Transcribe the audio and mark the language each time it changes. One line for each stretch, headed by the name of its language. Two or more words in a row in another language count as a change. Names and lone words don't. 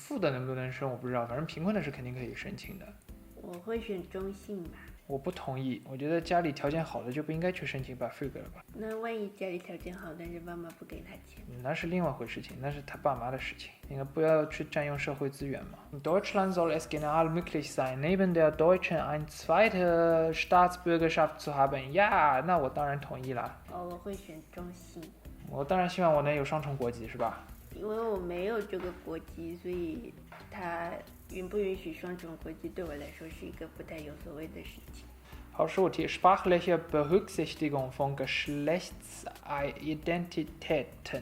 Chinese: 富的能不能申我不知道，反正贫困的是肯定可以申请的。我会选中性吧。我不同意，我觉得家里条件好的就不应该去申请 BAföG 了吧。那万一家里条件好，但是爸妈不给他钱，那是另外一回事情，那是他爸妈的事情，应该不要去占用社会资源嘛。
German: Deutschland soll es generell möglich sein, neben der deutschen eine zweite Staatsbürgerschaft zu haben。
Chinese: 呀，那我当然同意啦。我会选中性。我当然希望我能有双重国籍，是吧？因为我没有这个国籍，所以他允不允许双重国籍对我来说是一个不太有所谓的事情。
German: 好，15题 sprachliche Berücksichtigung von Geschlechtsidentitäten。